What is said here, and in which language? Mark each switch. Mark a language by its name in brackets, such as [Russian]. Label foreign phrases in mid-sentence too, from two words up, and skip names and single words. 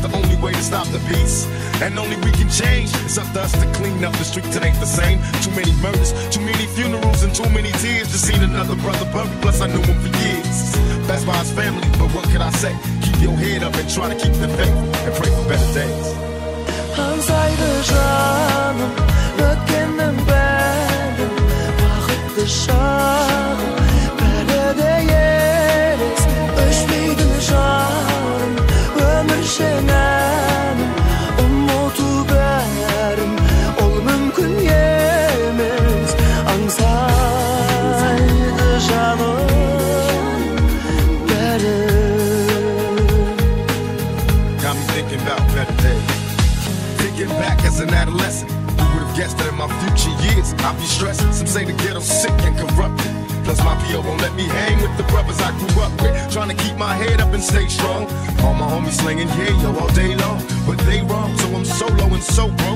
[English] The only way to stop the beast, and only we can change. It's up to us to clean up the streets, it ain't the same. Too many murders, too many funerals, and too many tears. Just seen another brother buried, plus I knew him for years. That's by his family, but what could I say? Keep your head up and try to keep the faith, and pray for better days. [Kazakh] Аңсайды жаным, өткеннің бәрін, бақытты шағым, бәрі де елес, өшпейтін жарым, өміршең әнім, ұмыту бәрін, ол мүмкін емес. Аңсайды жаным, бәрі. [English] Got me thinking about better days. Thinking back as an adolescent, who would have guessed that in my future years I'd be stressing. Some say the ghetto's sick and corrupted, plus my PO won't let me hang with the brothers I grew up with. Trying to keep my head up and stay strong. All my homies slinging yeah yo all day long, but they wrong, so I'm solo and so broke.